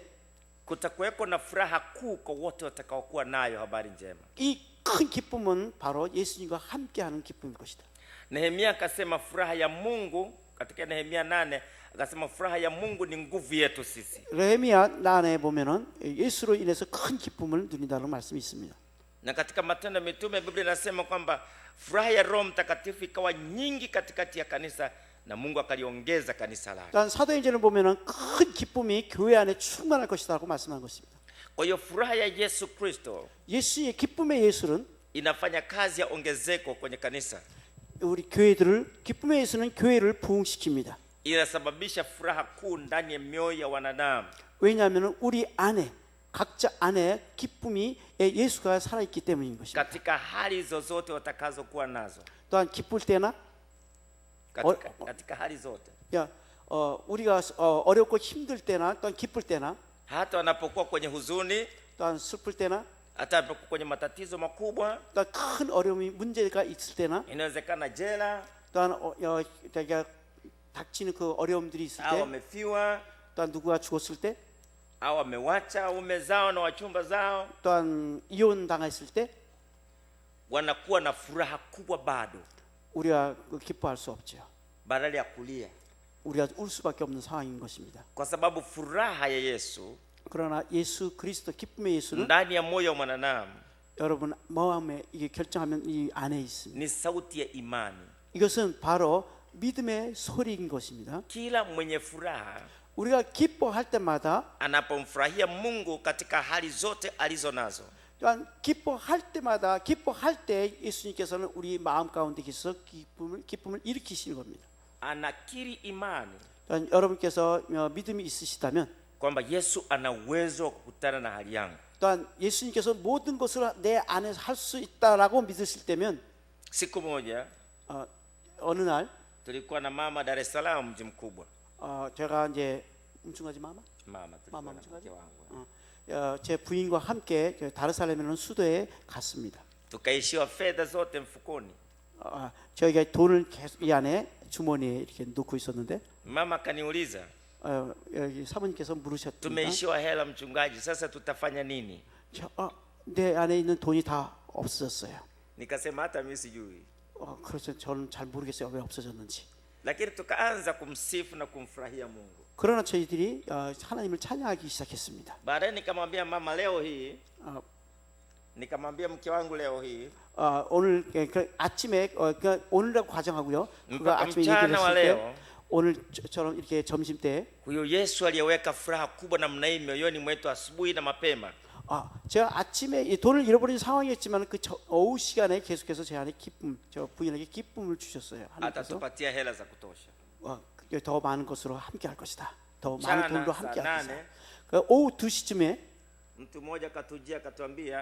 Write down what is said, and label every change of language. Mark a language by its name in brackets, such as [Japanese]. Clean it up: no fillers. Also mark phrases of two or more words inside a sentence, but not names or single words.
[Swahili] kutakuweko na furaha kuu kwa wote watakaokuwa nayo habari njema. [Korean] 이 큰 기쁨은 바로 예수님과 함께하는 기쁨일 것이다. [Swahili] Nehemia akasema furaha ya Mungu katika Nehemia 8, akasema furaha ya Mungu ni nguvu yetu sisi. [Korean] 레미야 난에 보면은 예수로 인해서 큰 기쁨을 누린다는 말씀이 있습니다. [Swahili] Na katika Matendo ya Mitume Biblia inasema kwamba furaha ya Roho Mtakatifu ikawa nyingi katikati ya kanisa na Mungu akaliongeza kanisa lake. [Korean] 단 사도행전을 보면은 큰 기쁨이 교회 안에 충만할 것이다라고 말씀한 것입니다. [Swahili] Kwa hiyo furaha ya Yesu Kristo [Korean] 예수의 기쁨의 예술은 [Swahili] inafanya kazi ya ongezeko kwenye kanisa, [Korean] 우리 교회들을 기쁨의 예수는 교회를 부흥시킵니다. [Swahili] inasababisha furaha kuu ndani ya mioyo ya wanadamu. [Korean] 왜냐하면 우리 안에 각자 안에 기쁨이 예수가 살아있기 때문인 것입니다. [Swahili] Katika hali zozote watakazokuwa nazo, [Korean] 또한 기쁠 때나 [Swahili] katika hali zote, [Korean] 우리가 어렵고 힘들 때나 또한 기쁠 때나 [Swahili] hata wanapokuwa kwenye huzuni, [Korean] 또한 슬플 때나 [Swahili] hata wanapokuwa kwenye matatizo makubwa, [Korean] 또한 큰 어려움이 문제가 있을 때나 [Swahili] inawezekana jela [Korean] 또한 닥치는 그 어려움들이 있을 [Swahili] au [Korean] 때 [Swahili] wamefiwa [Korean] 또한 누구가 죽었을 때 [Swahili] au wamewacha waume zao na wachumba zao, [Korean] 또한 이혼 당했을 때 [Swahili] wanakuwa na furaha kubwa bado, [Korean] 우리가 기뻐할 수 없죠. [Swahili] badala ya kulia, [Korean] 우리가 울 수밖에 없는 상황인 것입니다. [Swahili] kwa sababu furaha ya Yesu [Korean] 그러나 예수 그리스도 기쁨의 예수는 [Swahili] ndani ya moyo wa mwanadamu [Korean] 여러분 마음에 이게 결정하면 이 안에 있습니다. [Swahili] ni sauti ya imani. [Korean] 이것은 바로 믿음의 소리인 것입니다. [Swahili] Kila mwenye furaha [Korean] 우리가 기뻐할 때마다 [Swahili] anapomfurahia Mungu katika hali zote alizo nazo, [Korean] 또한 기뻐할 때마다 기뻐할 때 예수님께서는 우리 마음 가운데 계셔서 기쁨을 일으키시는 겁니다. [Swahili] anakiri imani [Korean] 또한 여러분께서 믿음이 있으시다면 [Swahili] kwamba Yesu ana uwezo wa kukutana na hali yangu. [Korean] 또한 예수님께서 모든 것을 내 안에서 할 수 있다라고 믿으실 때면 [Swahili] Siku moja [Korean] 어느 날 [Swahili] tulikuwa na mama Dar es Salaam, mji mkubwa. [Korean] 제가 이제 [Swahili] umchungaji mama Tulikuwa na mchungaji mke wangu. [Korean] 제 부인과 함께 다르살렘이라는 수도에 갔습니다. [Swahili] Tukaishiwa fedha zote mfukoni. [Korean] 저희가 돈을 계속 이 안에 주머니에 이렇게 놓고 있었는데 [Swahili] Mama akaniuliza, [Korean] 여기 사모님께서 물으셨습니다. [Swahili] tumeishiwa hela mchungaji, sasa tutafanya nini? [Korean] 내 안에 있는 돈이 다 없어졌어요. [Swahili] Nikasema hata mimi sijui. [Korean] 그래서 저는 잘 모르겠어요 왜 없어졌는지. [Swahili] Lakini tukaanza kumsifu na kumfurahia Mungu. [Korean] 그러나 저희들이 하나님을 찬양하기 시작했습니다. [Swahili] Baadaye nikamwambia mama, leo hii nikamwambia mke wangu, leo hii [Korean] 오늘 아침에 오늘이라고 가정하고요. 그가 아침에 얘기를 [Swahili] mchana wa [Korean] 했을 [Swahili] leo [Korean] 때 오늘처럼 이렇게 점심 때 [Swahili] huyo Yesu aliyeweka furaha kubwa namna hii mioyoni mwetu asubuhi na mapema, [Korean] 제가 아침에 이 돈을 잃어버린 상황이었지만 그 오후 시간에 계속해서 제 안에 기쁨, 저 부인에게 기쁨을 주셨어요. 하나님께서 [Swahili] atatupatia hela za kutosha. [Korean] 더 많은 것으로 함께 할 것이다. 더 많은 [Swahili] Mchana [Korean] 돈으로 [Swahili] saa [Korean] 함께 할 것이다. [Swahili] 8 [Korean] 오후 2시쯤에 [Swahili] mtu mmoja katujia akatuambia,